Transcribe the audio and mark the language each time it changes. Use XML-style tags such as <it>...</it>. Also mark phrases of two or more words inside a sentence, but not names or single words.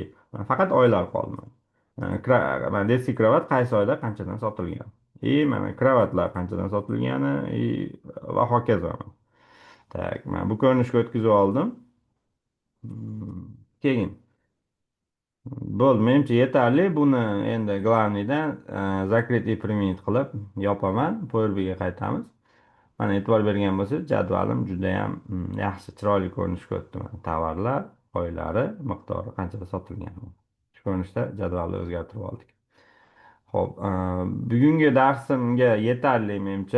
<uz>Faqat oylar qoldi. Mana</uz> <ru>детский kровать</ru> <uz>qaysi oyda qanchadan sotilgan. Mana kravatlar qanchadan sotilgani, va hokazo. Tak, mana bu ko'rinishga o'tkazib oldim. Keyin bo'ldi, menimcha yetarli. Buni endi glavniydan</uz> <ru>закрыть и применить</ru> <uz>qilib yopaman. Powerbiga qaytamiz. Mana e'tibor bergan bo'lsangiz, jadvalim juda ham yaxshi, chiroyli ko'rinishga o'tdi. Mana tovarlar, oylari, miqdori, qanchada sotilgan. Shu ko'rinishda jadvalni o'zgartirib oldik. Xo'p, bugungi darsimga yetarli menimcha.</uz>